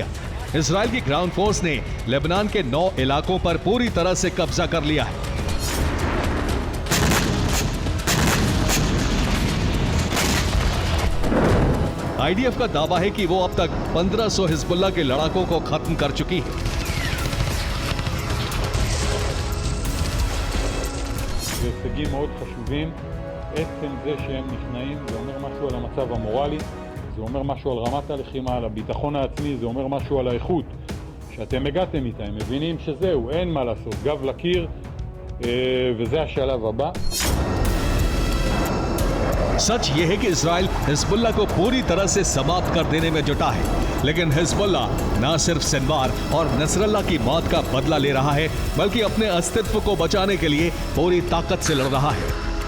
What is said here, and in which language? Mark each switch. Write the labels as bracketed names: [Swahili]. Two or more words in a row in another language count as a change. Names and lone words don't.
[Hindi] इजराइल की [English] ground force [Hindi] ने लेबनान के 9 इलाकों पर पूरी तरह से कब्जा कर लिया है। आईडीएफ का दावा है कि वो अब तक 1500 हिजबुल्लाह के लड़ाकों को खत्म कर चुकी है। [Hebrew] זה הישגים מאוד חשובים. עצם זה שהם נכנעים, זה אומר משהו על המצב המורלי, זה אומר משהו על רמת הלחימה, על הביטחון העצמי, זה אומר משהו על האיכות שאתם הגעתם איתה. הם מבינים שזהו, אין מה לעשות, גב לקיר, וזה השלב הבא. [Hindi] सच ये है कि इजराइल हिजबुल्लाह को पूरी तरह से समाप्त कर देने में जुटा है, लेकिन हिजबुल्लाह न सिर्फ सिनवार और नसरल्लाह की मौत का बदला ले रहा है, बल्कि अपने अस्तित्व को बचाने के लिए पूरी ताकत से लड़ रहा है।